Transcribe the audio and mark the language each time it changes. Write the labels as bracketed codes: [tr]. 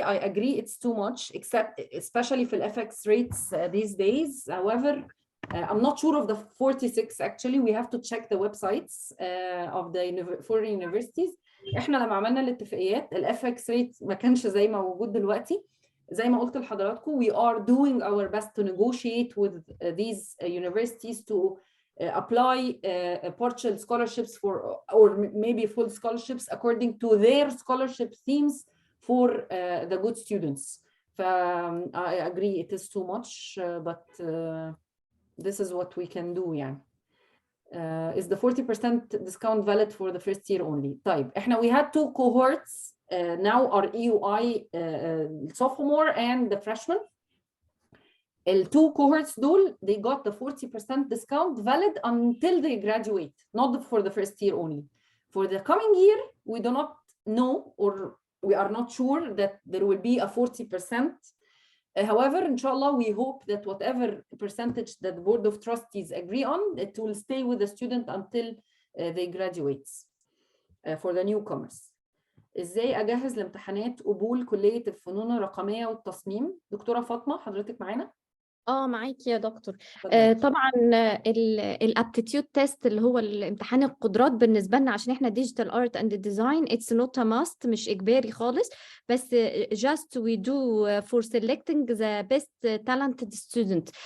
[en] I agree it's too much, especially for FX rates these days. However, I'm not sure of the 46 actually. We have to check the websites of the foreign universities. [ar] احنا لما عملنا الاتفاقيات ال FX rate ما كانش زي ما موجود دلوقتي. [en] زي ما قلت لحضراتكم, we are doing our best to negotiate with these universities to apply partial scholarships or maybe full scholarships according to their scholarship themes for the good students. I agree it is too much, but this is what we can do. يعني is the 40% discount valid for the first year only? طيب احنا we had 2 cohorts now are EUI sophomore and the freshman. The 2 cohorts دول they got the 40% discount valid until they graduate, not for the first year only. For the coming year, we do not know or we are not sure that there will be a 40%. However, inshallah, we hope that whatever percentage that the Board of Trustees agree on, it will stay with the student until they graduate for the newcomers. [ar] ازاي اجهز لامتحانات قبول كلية الفنون الرقمية والتصميم؟ دكتورة فاطمة حضرتك معانا؟ معاكي يا دكتور. طبعا الابتيتيود تيست اللي هو الامتحان القدرات بالنسبه لنا عشان احنا ديجيتال ارت اند ديزاين اتس نوت ا ماست، مش اجباري خالص، بس just we do for selecting the best talented student.